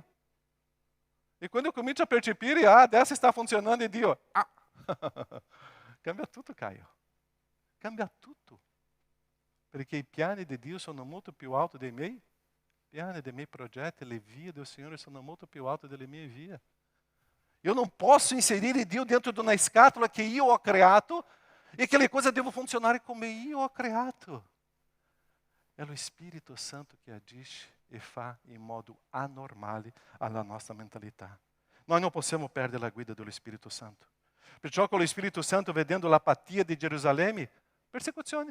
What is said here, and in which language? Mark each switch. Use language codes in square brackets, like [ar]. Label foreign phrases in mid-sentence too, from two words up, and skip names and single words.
[pt] E quando eu [it] comincio a percepire, adesso sta funzionando, e Dio, cambia tutto, Caio. Cambia tutto. Perché i piani di Dio sono molto più alti dei miei piani, dei miei progetti, le vie do Signore sono molto più alte delle mie vie. [pt] Eu não posso [it] inserire Dio dentro di una scatola che io ho creato e che le cose devono funzionare come io ho creato. È lo Spirito Santo che agisce e fa in modo anormale alla nostra mentalità. Noi non possiamo perdere la guida dello Spirito Santo. Perciò con lo Spirito Santo, vedendo l'apatia di Gerusalemme, persecuzione.